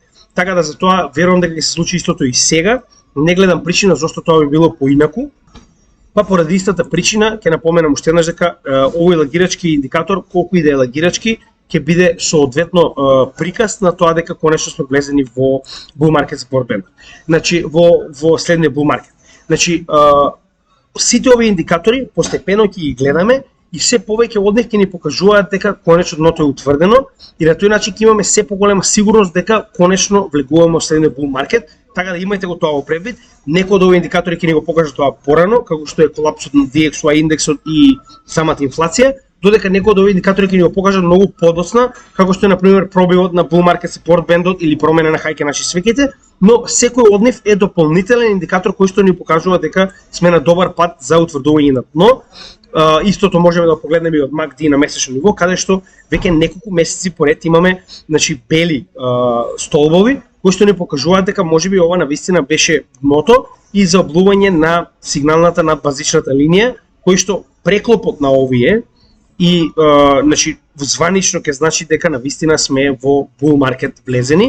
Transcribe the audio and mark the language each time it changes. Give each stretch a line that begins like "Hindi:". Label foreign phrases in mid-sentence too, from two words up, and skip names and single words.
Macedonian: Така да за тоа верувам дека ќе се случи истото и сега. Не гледам причина зашто тоа би било поинаку. Па поради истата причина ќе напоменам уште еднаш дека овој лагирачки индикатор, колку и да е лагирачки, ќе биде соодветно приказ на тоа дека конечно сме влезени во
English: bull market support band.
Macedonian: Значи во следниот
English: bull market.
Macedonian: Значи сите овие индикатори постепено ќе ги гледаме и се повеќе од нив ќе ни покажуваат дека конечно дното е утврдено и на тој начин ќе имаме се поголема сигурност дека конечно влегуваме во следниот
English: bull market.
Macedonian: Така да имајте го тоа во предвид. Некои од овие индикатори ќе ни го покажат тоа порано, како што е колапсот на DXY индексот и самата инфлација, додека некои од овие индикатори ќе ни го покажат многу подоцна, како што е на пример пробивот на
English: bull market support band-
Macedonian: от или промена на хајки наши свеките, но секој од нив е дополнителен индикатор кој што ни покажува дека сме на добар пат за утврдување на дно. Истото можеме да погледнеме и од MACD на месечно ниво, каде што веќе неколку месеци поред имаме бели столбови кои што ни покажуваат дека можеби ова навистина беше дното и заоблување на сигналната на базичната линија, кој што преклопот на овие и званично ќе значи дека навистина сме во
English: bull market
Macedonian: влезени.